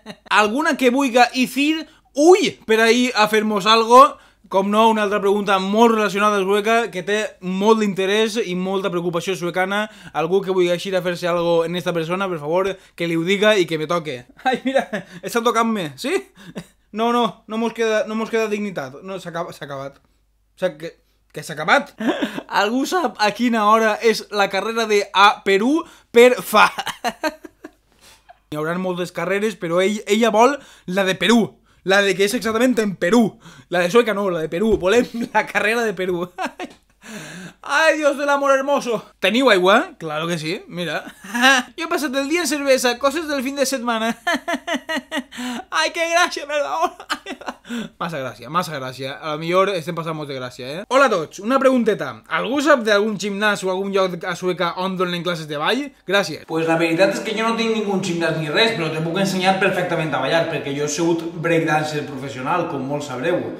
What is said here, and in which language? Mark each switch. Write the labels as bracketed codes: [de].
[ca] Alguna que vulga decir, uy, per ahí a fer-mos algo. Com no, una altra pregunta molt relacionada a Sueca, que té molt d'interès i molta preocupació suecana. Algú que vulgui així a fer-se algo en esta persona, per favor, que li ho diga i que me toque. Ai, mira, està tocant-me, sí? No mos queda dignitat. No, s'ha acabat. O sigui que s'ha acabat. Algú sap a quina hora és la carrera de a Perú per fa... Hi haurà moltes carreres, però ella vol la de Perú. La de que és exactament en Perú. La de Sueca no, la de Perú. Volem la carrera de Perú. [es] Ay, Dios del amor hermoso. [ca] ¿Teniu aigua? [es] Claro que sí, mira. Yo he pasado el día en cerveza, cosas del fin de semana. Ay, qué gracia, perdón. [ca] Massa gràcia. A lo millor estem passant molt de gràcia, Hola a tots, una pregunteta. Algú sap d'algun gimnàs o algun lloc a Sueca on donen classes de ball? Gràcies. Pues la veritat és que jo no tinc ningú gimnàs ni res, però te puc ensenyar perfectament a ballar, perquè jo he sigut breakdancer professional, com molts sabreu.